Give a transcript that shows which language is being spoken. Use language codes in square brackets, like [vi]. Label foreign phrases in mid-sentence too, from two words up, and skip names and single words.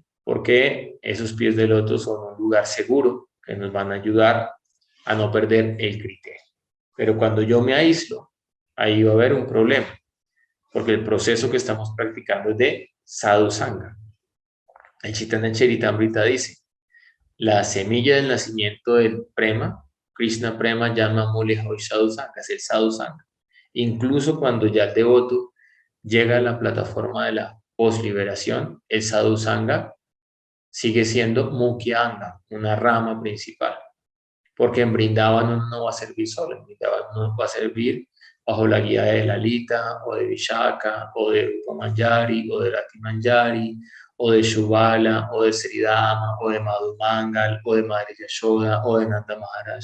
[es] Porque esos pies de loto son un lugar seguro que nos van a ayudar a no perder el criterio. Pero cuando yo me aíslo, ahí va a haber un problema, porque el proceso que estamos practicando es de [sa] sadhu sangha. [es] El Chaitanya Charitamrita dice, la semilla del nacimiento del prema, [bn] Krishna prema llama mule hoy sadhu sangha, [es] es el [sa] sadhu sangha. [es] Incluso cuando ya el devoto llega a la plataforma de la posliberación, el [sa] sadhu sangha [es] sigue siendo [sa] mukhya anga, [es] una rama principal. Porque en Brindavan no va a servir solo, en Brindavan no va a servir bajo la guía de Lalita, o de Vishaka, o de Rupa Manjari, o de Rati Manjari, o de Shubala, o de Sridhama, o de Madhu Mangal, o de Madre Yashoda, o de Nanda Maharaj.